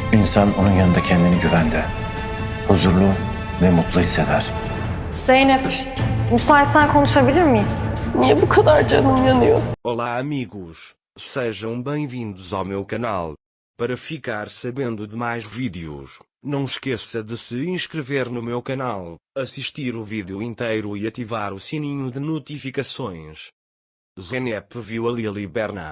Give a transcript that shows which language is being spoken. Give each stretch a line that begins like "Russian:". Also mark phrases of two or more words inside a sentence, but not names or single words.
Turkish: İnsan onun yanında kendini güvende, huzurlu ve mutlu hisseder. Zeynep, müsaitsen konuşabilir miyiz? Niye bu kadar canım yanıyor?
Portuguese: Olá amigos, sejam bem-vindos ao meu canal. Para ficar sabendo de mais vídeos, não esqueça de se inscrever no meu canal, assistir o vídeo inteiro e ativar o sininho de notificações. Zeynep viu a Lil e Berna.